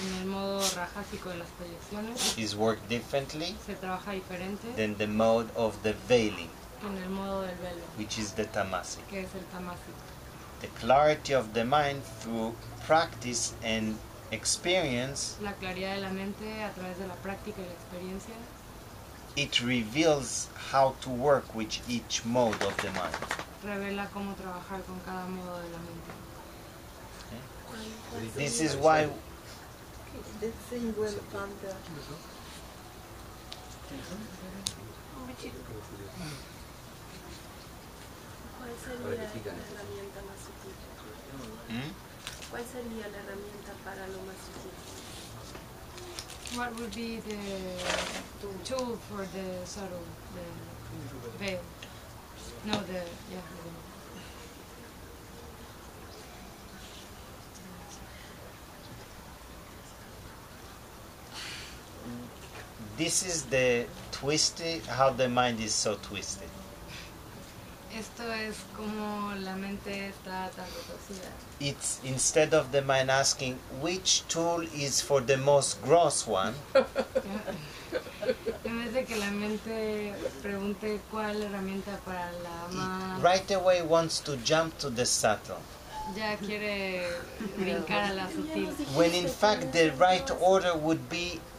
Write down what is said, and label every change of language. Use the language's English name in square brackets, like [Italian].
[Spanish] En el modo rajásico de las proyecciones [English] is worked differently [Spanish] se trabaja diferente [English] than the mode of the veiling, [Spanish] que en el modo del velo, [English] which is the tamasic. [Spanish] que es el tamásico. [English] The clarity of the mind through practice and experience, [Spanish] La claridad de la mente a través de la práctica y la experiencia [English] it reveals how to work with each mode of the mind. [Spanish] revela cómo trabajar con cada modo de la mente. [English] This is why The thing when thunder. [Spanish] ¿Cuál sería la herramienta más útil? ¿Cuál sería la herramienta para lo más útil? [English] What would be the tool for the subtle, the veil? No, the veil. this is the twisted, how the mind is so twisted. [Spanish] Esto es como la mente está tan retorcida. [English] It's instead of the mind asking which tool is for the most gross one, [Spanish] En vez de que la mente pregunte cuál herramienta para la más... [English] right away wants to jump to the subtle. [Spanish] Ya quiere brincar a la sutil. [English] When in fact the right order would be